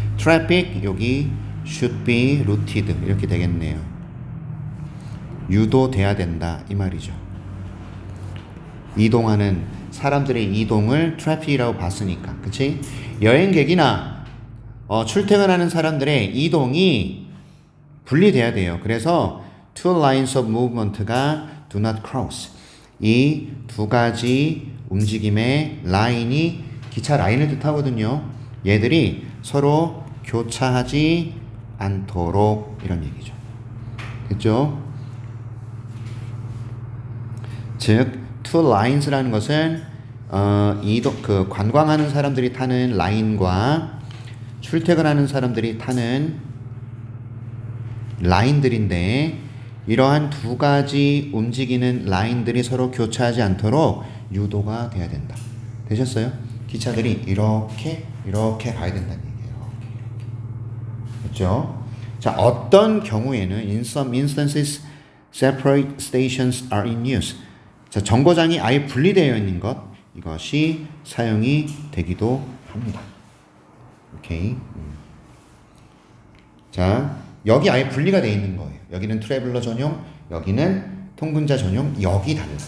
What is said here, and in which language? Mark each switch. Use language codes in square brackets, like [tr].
[en] traffic [ko] 여기 [en] should be routed [ko] 이렇게 되겠네요. 유도돼야 된다 이 말이죠. 이동하는 사람들의 이동을 트래픽이라고 봤으니까, 그치? 여행객이나 출퇴근하는 사람들의 이동이 분리돼야 돼요. 그래서 [en] two lines of movement가 do not cross. [ko] 이 두 가지 움직임의 라인이 기차 라인을 뜻하거든요. 얘들이 서로 교차하지 않도록 이런 얘기죠. 됐죠? 즉 [en] two lines [ko] 라는 것은 그 관광하는 사람들이 타는 라인과 출퇴근하는 사람들이 타는 라인들인데, 이러한 두 가지 움직이는 라인들이 서로 교차하지 않도록 유도가 돼야 된다. 되셨어요? 기차들이 이렇게 가야 된다는 얘기예요. 이렇게. 그렇죠? 자, 어떤 경우에는 [en] in some instances separate stations are in use. [ko] 자, 정거장이 아예 분리되어 있는 것, 이것이 사용이 되기도 합니다. 오케이. 자, 여기 아예 분리가 되어 있는 거예요. 여기는 트래블러 전용, 여기는 통근자 전용, 여기 달라.